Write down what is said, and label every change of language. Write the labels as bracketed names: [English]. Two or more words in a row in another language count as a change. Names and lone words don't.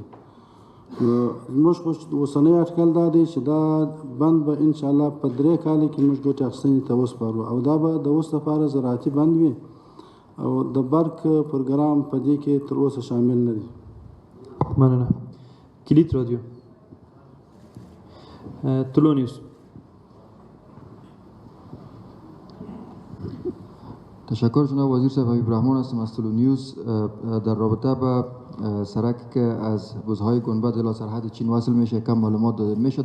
[Pashto] زموږ خو اوسنی اټکل دا دی چې دا بند به انشاءالله په 3 کال کې موږ ګټې اخیستنې ته وسپارو، او دا به د اوس لپاره زراعتي بند وي، او د برق پروګرام په دې کې تر اوسه شامل نه دی. مننه. کلیت رادیو. طلوع نیوز. [Persian] تشکر جناب وزیر صاحب. حبیب رحمان هستم از طلوع نیوز. در رابطه با سرکی که از بزهای گنبد الی سرحد چین وصل میشه کم معلومات داده میشه.